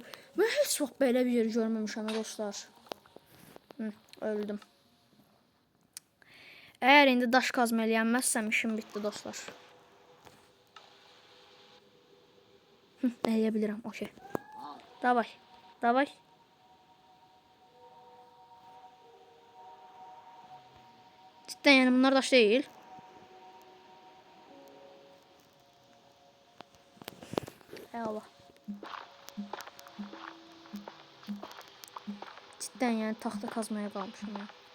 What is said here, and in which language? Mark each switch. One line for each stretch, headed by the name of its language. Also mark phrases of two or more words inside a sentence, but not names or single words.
Azerbaijani: Mən heç vaxt belə bir yer görməmişəm dostlar. Öldüm. Eğer indi daş kazma eləyənməzsəm işim bitdi dostlar. Eləyə okey.
Russian: Davay. Davay.
Turkish: Cidden yani bunlar daş değil. Eyvallah. Cidden yani tahta kazmaya kalmışım ya.